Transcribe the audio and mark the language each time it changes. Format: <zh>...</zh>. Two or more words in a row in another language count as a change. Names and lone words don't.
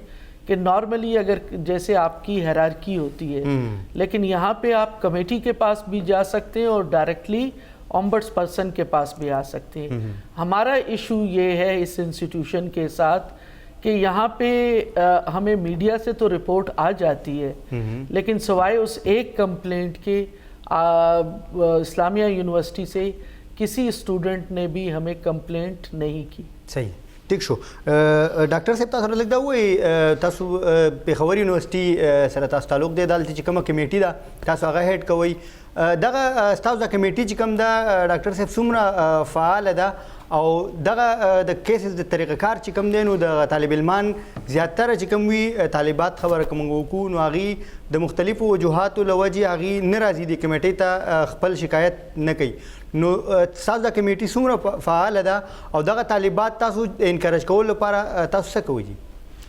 <ur>کہ نارملی اگر جیسے آپ کی ہیرارکی ہوتی ہے لیکن یہاں پہ آپ کمیٹی کے پاس بھی جا سکتے ہیں اور ڈائریکٹلی اومبڈس پرسن کے پاس بھی آ سکتے ہیں ہمارا ایشو یہ ہے اس انسٹیٹیوشن کے ساتھ کہ یہاں پہ ہمیں میڈیا سے تو رپورٹ آ جاتی ہے لیکن سوائے اس ایک کمپلینٹ کے اسلامیہ یونیورسٹی سے کسی اسٹوڈنٹ نے بھی ہمیں کمپلینٹ نہیں کی صحیح ٹھیک</ur> <ps>شو ډاکټر صاحب تاسو لږ دا وایي تاسو پېښور یونیورسټي سره تاسو تعلق دی دلته چې کومه کمیټي ده تاسو هغه هیډ کوئ دغه ستاسو د کمیټي چې کوم ده ډاکټر صاحب څومره فعاله ده او دغه د کیسز د طریقه کار چې کوم دی نو د طالب علمان زیاتره چې کوم وي طالبات خبره کوم وکړو نو هغې د مختلفو وجوهاتو له وجې هغې نه راځي د کمیټۍ ته خپل شکایت نه کوي نو تاسو د کمیټي څومره فعاله ده او دغه طالبات تاسو انکریج کولو لپاره تاسو څه کوئ</ps>